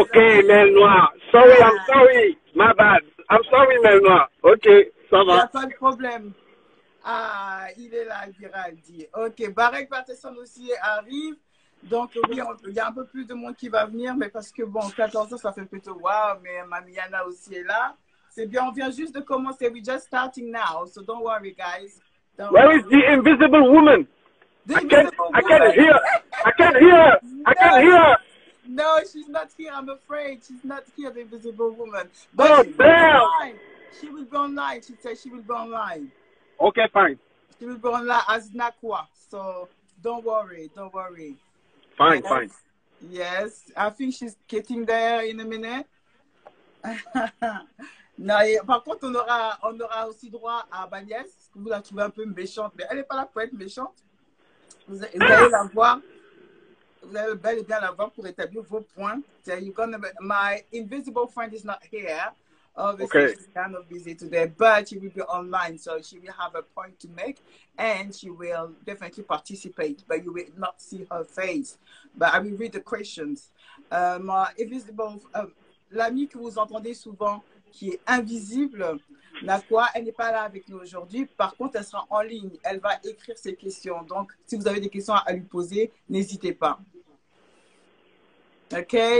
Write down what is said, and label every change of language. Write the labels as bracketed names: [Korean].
[English] Ok, Mel Noir. Sorry, I'm sorry. My bad. I'm sorry, Mel Noir. Ok, [French] ça va. Il n'y a pas de problème. Ah, il est là, Giraldi. Ok, Barek Patterson aussi arrive. Donc, oui, il y a un peu plus de monde qui va venir, mais parce que, bon, 14 heures, ça fait plutôt waouh, mais Mamiana aussi est là. C'est bien, on vient juste de commencer. [English] We're just starting now, so don't worry, guys. Where is the invisible woman? I can't hear. I can't hear. No, she's not here, I'm afraid. She's not here, the invisible woman. But damn. She will go online. She said she will go online. Okay, fine. She will go online as Nakwa. So don't worry, don't worry. Fine, yes. Fine. Yes, I think she's getting there in a minute. [French] Non, par contre, on aura aussi droit à Bagnès. Vous la trouvez un peu méchante, mais elle n'est pas là pour être méchante. Vous allez la voir. Vous allez bel et bien la voir pour établir vos points. [English] So my invisible friend is not here. Obviously, okay. She's kind of busy today, but she will be online, so she will have a point to make, and she will definitely participate, but you will not see her face. But I will read the questions. My invisible, [French] l'amie que vous entendez souvent, qui est invisible, Nakwa, elle n'est pas là avec nous aujourd'hui. Par contre, elle sera en ligne. Elle va écrire ses questions. Donc, si vous avez des questions à lui poser, n'hésitez pas. OK?